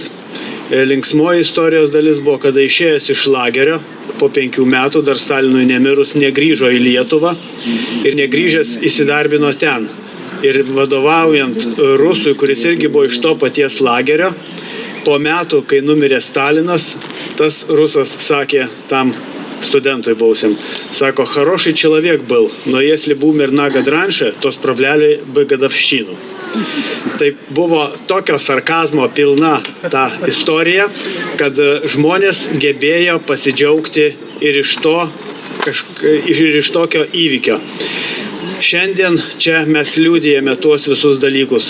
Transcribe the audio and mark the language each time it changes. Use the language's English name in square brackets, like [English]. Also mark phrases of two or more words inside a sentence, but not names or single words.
[Lithuanian] Linksmoji istorijos dalis buvo, kada išėjęs iš lagerio, po 5 metų, dar Stalinui nemirus, negrįžo į Lietuvą ir negrįžęs įsidarbino ten. Ir vadovaujant Rusui, kuris irgi buvo iš to paties lagerio, po metų, kai numirė Stalinas, tas Rusas sakė tam [Ukrainian] студенту був. Сако, хороший чоловік був, но якщо б умер на год раніше, то справляли би годовщину. [Lithuanian] Tai buvo tokio sarkazmo pilna ta istorija, kad žmonės gebėjo pasidžiaugti ir iš tokio įvykio. Šiandien čia mes liudijame tuos visus dalykus.